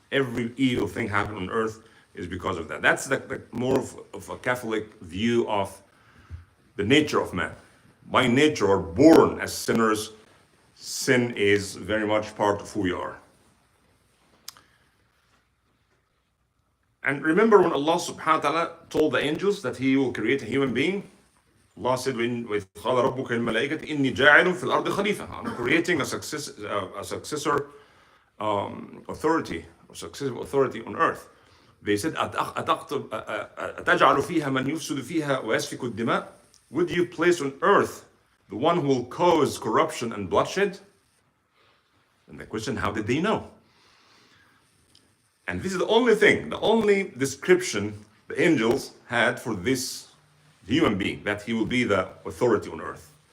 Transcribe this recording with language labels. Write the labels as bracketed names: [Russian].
[English] Every evil thing happening on earth is because of that. That's the more of a Catholic view of the nature of man. By nature, or born as sinners, sin is very much part of who we are. And remember when Allah subhanahu wa ta'ala told the angels that He will create a human being? Allah said, [Arabic] وَإِذْ قَالَ رَبُّكَ لِلْمَلَائِكَةِ إِنِّي جَاعِلٌ فِي الْأَرْضِ خَلِيفَةً. [English] I'm creating a successor authority, or successive authority on earth. They said, [Arabic] أَتَجْعَلُ فِيهَا مَنْ يُفْسِدُ فِيهَا وَيَسْفِكُ الدِّمَاء. [English] Would you place on earth the one who will cause corruption and bloodshed? And the question, how did they know? And this is the only thing, the only description the angels had for this human being, that he will be the authority on earth.